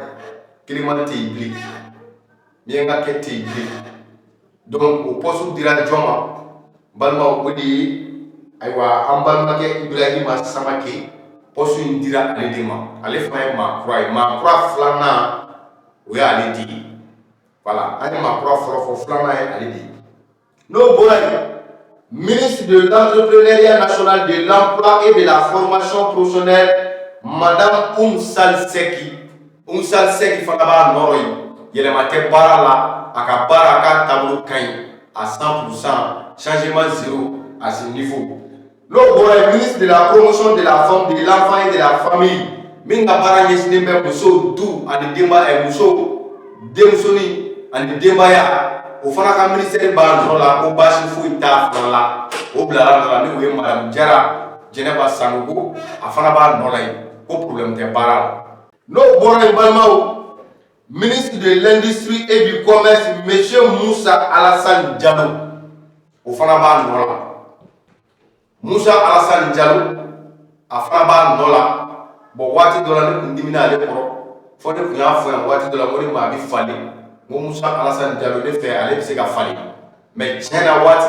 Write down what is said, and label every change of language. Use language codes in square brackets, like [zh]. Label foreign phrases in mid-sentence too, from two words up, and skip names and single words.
[bm] Kelema tɛ yen bilen min ka kɛ tɛ yen bilen donc o poste dira jɔn ma balimaw o de ye ayiwa an balimakɛ Ibrahima Samake poste in dira ale de ma ale fana ye maa kura ye maa kura filanan o ye ale de ye voilà an ye maa kura fɔlɔ fɔ filanan ye ale de ye. N'o bɔra yen [fr] ministre de l'entrepreneuriat national, de l'emploi et de la formation professionnelle, [bm] Madame Oumsal Seki fana b'a nɔrɔ yen yɛlɛma tɛ baara la a ka baara k'a taabolo ka ɲi [fr] à 100%, changement zéro à ce niveau. [bm] N'o bɔra yen [fr] ministre de la promotion de la femme, de l'enfant et de la famille [bm] min ka baara ɲɛsinnen bɛ muso du ani denbaya muso denmusoni ani denbaya o fana ka ministère b'a nɔ la ko baasi foyi t'a fana la o bilara nɔ la ni o ye madame Jara Jɛnɛba Sanogo a fana b'a nɔ la yen ko problème tɛ baara la. N'o bɔra yen balimaw [fr] ministre de l'industrie et du commerce [bm] M. Moussa Alassane Diallo o fana b'a nɔ la. Moussa Alassane Diallo a fana b'a nɔ la bon waati dɔ la ne tun dimina ale kɔrɔ fɔ ne tun y'a fɔ yan waati dɔ la ko ne maa bɛ falen ko Moussa Alassane Diallo ne fɛ ale bɛ se ka falen mais tiɲɛ na waati